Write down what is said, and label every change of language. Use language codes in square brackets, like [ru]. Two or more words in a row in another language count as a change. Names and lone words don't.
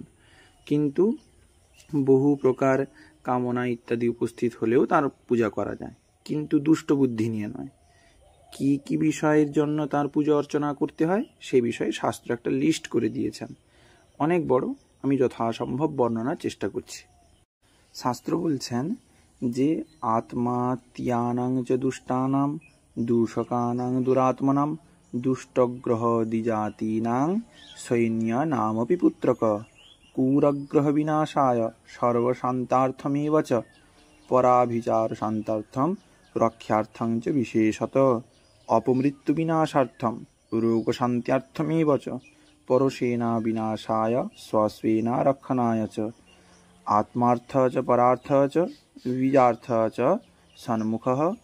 [bn] কিন্তু বহু প্রকার কামনা ইত্যাদি উপস্থিত হলেও তার পূজা করা যায়, কিন্তু দুষ্ট বুদ্ধি নিয়ে নয়। কি কি বিষয়ের জন্য তার পূজা অর্চনা করতে হয় সেই বিষয়ে শাস্ত্র একটা লিস্ট করে দিয়েছেন, অনেক বড়। আমি যথাসম্ভব বর্ণনার চেষ্টা করছি। শাস্ত্র বলছেন যে [sa] আত্মাত্যানাং চ দুষ্টানাং দূষকানাং দুরাত্মনাং দুষ্টগ্রহ দ্বিজাতীনাং সৈন্য নামপি পুত্রক কুরগ্রহ বিনাশায় সর্বশান্তার্থমেব চ পরাভিচার শান্তার্থম রক্ষার্থং চ বিশেষত অপমৃত্যু বিনাশার্থম রোগশান্ত্যার্থমেব চ পরশেনা বিনাশায় স্বস্বেনা রক্ষণায় চ আত্মার্থ চ পরার্থ চ বীজার্থ চ সন্মুখঃ